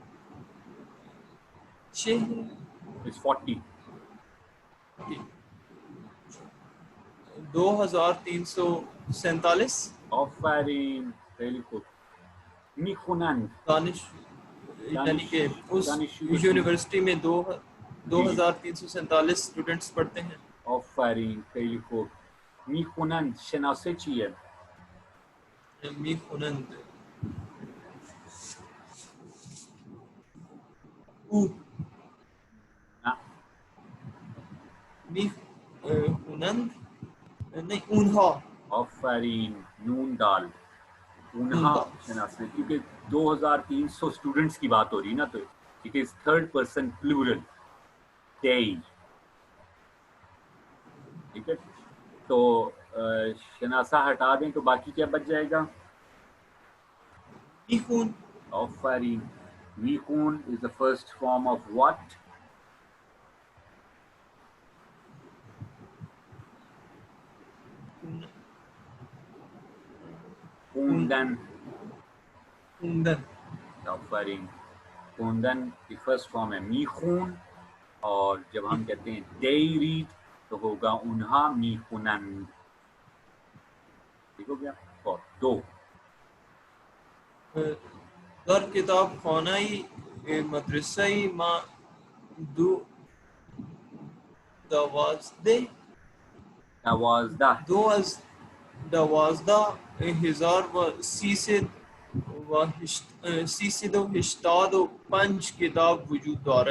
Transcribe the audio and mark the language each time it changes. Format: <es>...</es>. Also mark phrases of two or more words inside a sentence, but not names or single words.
<en>is 40 2347</en> <fa>آفرین خیلی خوب میخونند</fa> <ur>دانش یعنی کہ اس یونیورسٹی میں 2347 اسٹوڈنٹس پڑھتے ہیں</ur> <fa>آفرین خیلی خوب میخونند شناسه چیه میخونند او نه میخونند نہیں اونها</fa> <ur>آفرین نون دال</ur> <fa>اونہا شناسه</fa> <ur>کیونکہ 2300 اسٹوڈنٹس کی بات ہو رہی نا تو</ur> <en>it is third person plural they</en> <ur>ٹھیک ہے تو شناسہ ہٹا دیں تو باقی کیا بچ جائے گا</ur> <fa>میخون.</fa> <en>آفرین. میخون is the first form of what?</en> <fa>خوندن. خوندن.</fa> <ur>آفرین. خوندن کی</ur> <en>first form</en> <ur>ہے میخون، اور جب ہم کہتے ہیں</ur> <en>they read</en> <ur>تو ہوگا</ur> <fa>انہا میخونند.</fa> <ur>ٹھیک ہو گیا. اور دو.</ur> <fa>در کتاب خانه‌ای مدرسه‌ای ما دوازده 12,385 کتاب وجود دارد.</fa>